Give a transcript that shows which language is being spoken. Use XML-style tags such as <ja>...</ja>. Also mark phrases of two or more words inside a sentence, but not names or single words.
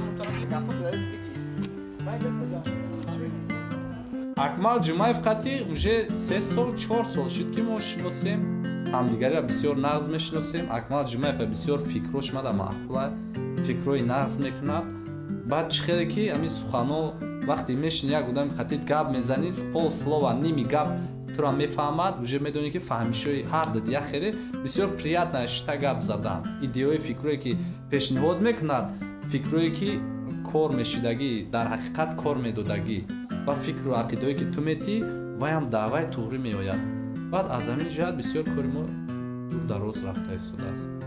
<tg>акмал ҷумаев қатӣ уже 3 сол 4 сол шуд ки мо шиносем ҳамдигареро бисёр нағз мешиносем акмал ҷумаева бисёр фикрош мада маъқула фикрои нағз мекунад баъд чӣ хеле ки ҳамин сухано вақте мешини як одами қатӣ гап мезанӣ</tg> <ru>пол слова</ru> <tg>ними гап туро мефаҳмад уже медонӣ ки фаҳмишои ҳар дадия хеле бисёр приятная шита гап задан идеои фикрое ки пешниҳод мекунад фикрое ки кор мешидагӣ дар ҳақиқат кор медодагӣ ва фикру ақидое ки ту метӣ ваям даъваи туғрӣ меояд баъд аз ҳамин ҷиҳат бисёр кори мо дур дароз рафта истодааст</tg>